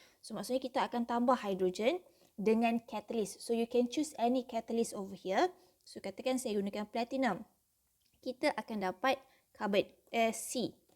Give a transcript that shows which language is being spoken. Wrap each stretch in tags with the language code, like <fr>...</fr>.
<ms>So maksudnya kita akan tambah hydrogen dengan catalyst.</ms> <en>So you can choose any catalyst over here.</en> <ms>So katakan saya gunakan platinum. Kita akan dapat carbon C.</ms>